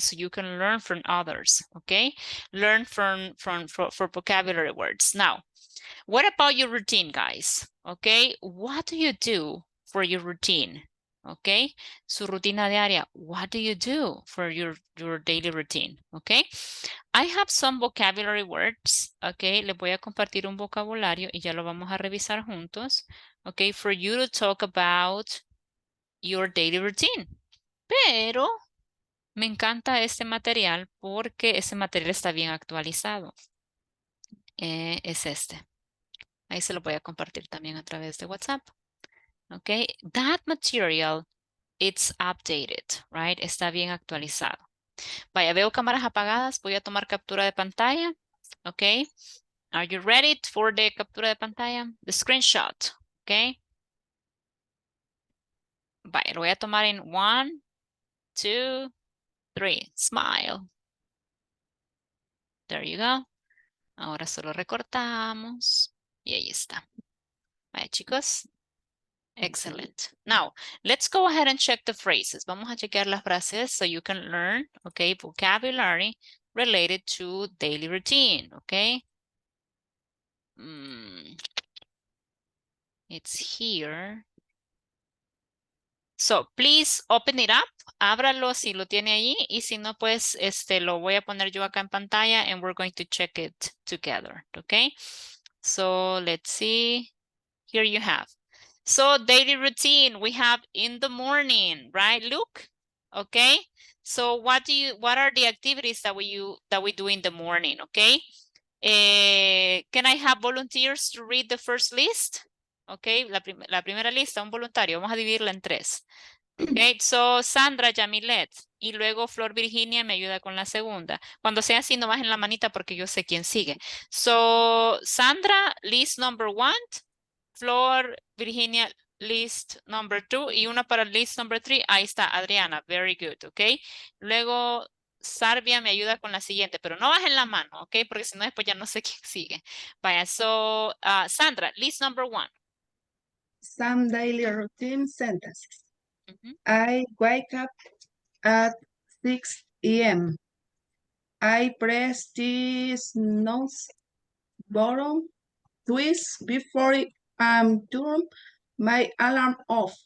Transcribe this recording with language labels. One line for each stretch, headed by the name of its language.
English: So you can learn from others, okay? Learn for vocabulary words. Now, what about your routine, guys? Okay, what do you do for your routine? Okay,
Spanish: su rutina diaria.
English: What do you do for your daily routine? Okay, I have some vocabulary words.
Spanish: Okay, les voy a compartir un vocabulario y ya lo vamos a revisar juntos.
English: Okay, for you to talk about your daily routine.
Spanish: Pero me encanta este material porque este material está bien actualizado. Es este. Ahí se lo voy a compartir también a través de WhatsApp.
English: Okay, that material, it's updated, right?
Spanish: Está bien actualizado. Vaya, veo cámaras apagadas. Voy a tomar captura de pantalla.
English: Okay, are you ready for the
Spanish: captura de pantalla?
English: The screenshot, okay.
Spanish: Vaya, lo voy a tomar en 1, 2, 3. Smile.
English: There you go.
Spanish: Ahora solo recortamos. Y ahí está. Vaya, chicos. Excellent.
English: Now, let's go ahead and check the phrases.
Spanish: Vamos a chequear las frases
English: so you can learn, okay, vocabulary related to daily routine, okay? It's here. So, please open it up.
Spanish: Ábralo si lo tiene ahí y si no, pues, lo voy a poner yo acá en pantalla
English: and we're going to check it together, okay? So, let's see. Here you have. So daily routine, we have in the morning, right, Luke? Okay. So what are the activities that we do in the morning, okay? Can I have volunteers to read the first list?
Spanish: Okay, la primera lista, un voluntario. Vamos a dividirla en 3. Okay, so Sandra Yamilet y luego Flor Virginia me ayuda con la segunda. Cuando sea así, no bajen la manita porque yo sé quién sigue.
English: So Sandra, list number 1. Flor, Virginia, list number 2
Spanish: y una para
English: list number 3.
Spanish: Ahí está,
English: Adriana. Very good, ok.
Spanish: Luego, Sarvia me ayuda con la siguiente, pero no bajen la mano, ok, porque si no después ya no sé quién sigue.
English: Vaya, so, Sandra, list number 1. Some daily routine sentences. I wake up at 6 a.m. I press this snooze button twice before I turn my alarm off.